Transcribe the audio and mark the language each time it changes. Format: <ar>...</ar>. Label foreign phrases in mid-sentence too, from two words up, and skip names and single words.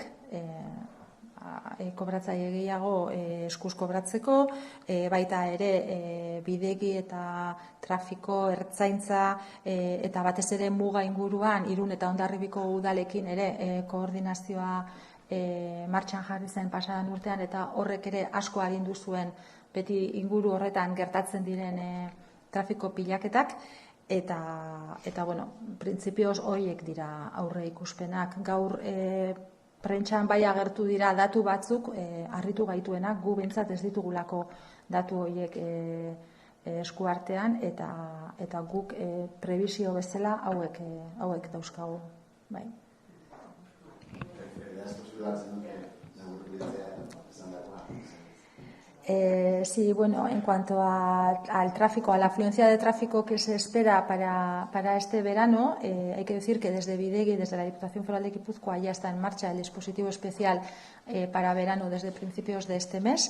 <eu>kobratzaile gehiago eskuz kobratzeko, baita ere bidegi eta trafiko, ertzaintza, eta batez ere muga inguruan Irun eta Hondarribiko udalekin ere koordinazioa martxan jarri zen pasadan urtean, eta horrek ere asko agindu zuen beti inguru horretan gertatzen diren trafiko pilaketak, eta printzipioz horiek dira aurre ikuspenak. Gaur prentxan bai agertu dira datu batzuk harritu gaituenak, gu behintzat ez ditugulako datu horiek eskuartean, eta guk prebizio bezala hauek dauzkagu. Bai.</eu> <es>Sí, en cuanto al tráfico, a la afluencia de tráfico que se espera para este verano, hay que decir que desde Bidegi, desde la Diputación Foral de Guipúzcoa, ya está en marcha el dispositivo especial para verano desde principios de este mes.</es>